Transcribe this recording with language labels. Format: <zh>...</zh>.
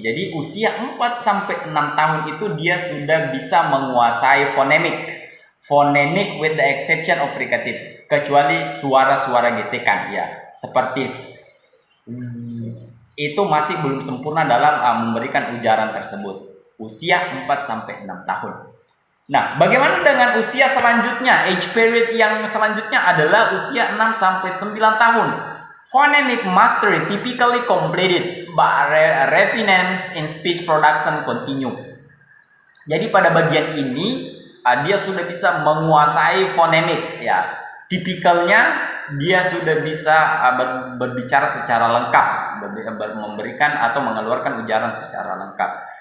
<id>Jadi usia 4 sampai 6 tahun itu dia sudah bisa menguasai</id> <en>phonemic with the exception of fricative,</en> <id>kecuali suara-suara gesekan ya, seperti itu masih belum sempurna dalam memberikan ujaran tersebut. Usia 4 sampai 6 tahun. Nah, bagaimana dengan usia selanjutnya? Age period yang selanjutnya adalah usia 6 sampai 9 tahun.</id> <en>Phonemic mastery typically completed but refinements in speech production continue.</en> <id>Jadi pada bagian ini dia sudah bisa menguasai fonemik ya. Tipikalnya dia sudah bisa berbicara secara lengkap, memberikan atau mengeluarkan ujaran secara lengkap.</id>